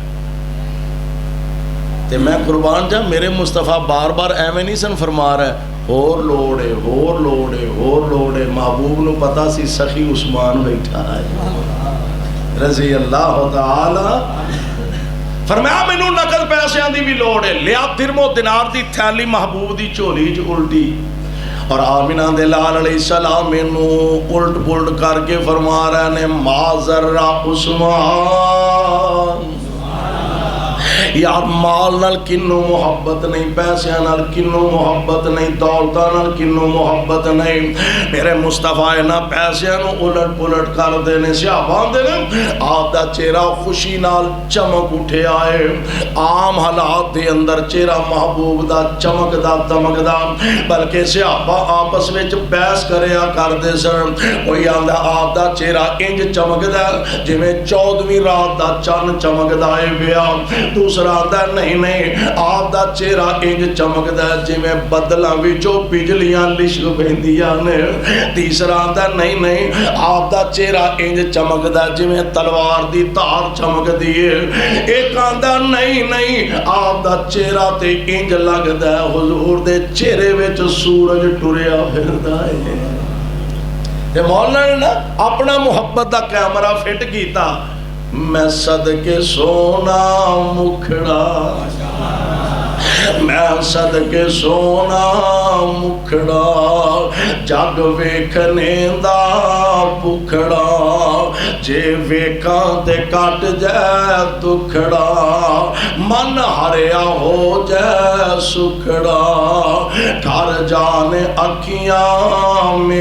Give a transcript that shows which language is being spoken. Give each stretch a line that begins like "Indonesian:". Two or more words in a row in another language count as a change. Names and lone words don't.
Punjabi: تے میں قربان جا میرے مصطفیٰ بار بار ایویں نہیں سن فرما رہا ہے اور لوڑے اور لوڑے اور لوڑے، محبوب نو پتا سی سخی عثمان بیٹھا ہے رضی اللہ تعالی۔ فرمایا مینوں نقد پیسیاں دی بھی لوڑ ہے، لیا درم و دینار دی تھیلی محبوب دی چولی چ الٹی، اور آمینہ دے لال علیہ السلام مینوں الٹ پلٹ کر کے فرما رہے نے
Arabic: ما ذرہ
Punjabi: عثمان، یار مال نال کنو محبت نہیں، پیسے نال کنو محبت نہیں، دولتاں نال کنو محبت نہیں، میرے مصطفیٰ نہ پیسے نو الٹ پلٹ کر دینے صحابہ دے نے آپ دا چہرہ خوشی نال چمک اٹھے آئے، عام حالات دے اندر چہرہ محبوب دا چمک دا دمک دا، بلکہ صحابہ آپس وچ بحث کریا کر دے سن، کوئی آندا آپ دا چہرہ انج چمک دا جویں 14ویں رات دا چن چمک دا اے پیا، دوسرا آتا نہیں نہیں آپ دا چہرہ انج چمکدا جی میں بدلاں وچوں بجلیاں لشک پیندیاں نے، تیسرا آتا نہیں نہیں آپ دا چہرہ انج چمکدا جی میں تلوار دی تار چمکدی ہے، ایک آندا نہیں نہیں آپ دا چہرہ تے انج لگدا ہے حضور دے چہرے وچ سورج ٹریا پھردا ہے۔ تے مولانا نے نا اپنا محبت دا کیمرہ فٹ کیتا، میں صدقے سونا مکھڑا، میں صدقے سونا مکھڑا، جگ ویکھنے دا بکھڑا، جے ویکھاں تے کٹ جائے دکھڑا، من ہریا ہو جائے سکھڑا، ٹھر جانے اکھیاں